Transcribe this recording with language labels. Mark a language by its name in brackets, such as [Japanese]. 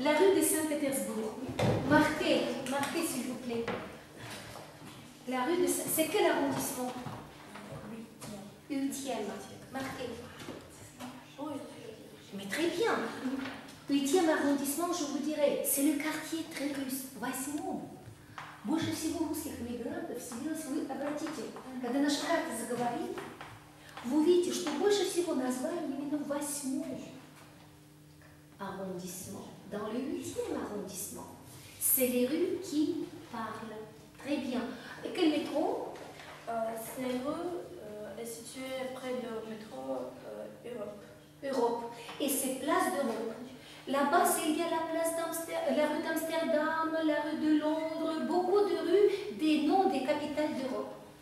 [French] La rue de Saint-Pétersbourg. Marquez s'il vous plaît. La rue de Saint... C'est quel arrondissement? 8e. Marquez. Mais très bien. 8e arrondissement, je vous dirais, c'est le quartier très russe. [Russian] Восьмом. Больше всего русских мигрантов селилось, вы обратите, когда наша карта заговорит, вы увидите, что больше всего назвали именно [French] 8e arrondissement. Dans le 8e arrondissement. C'est les rues qui parlent. Très bien. Et quel métro? Ces rues est située près du métro Europe. Et c'est place d'Europe. Là-bas, il y a la place la rue d'Amsterdam, la rue de Londres, beaucoup de rues, des noms des capitales d'Europe.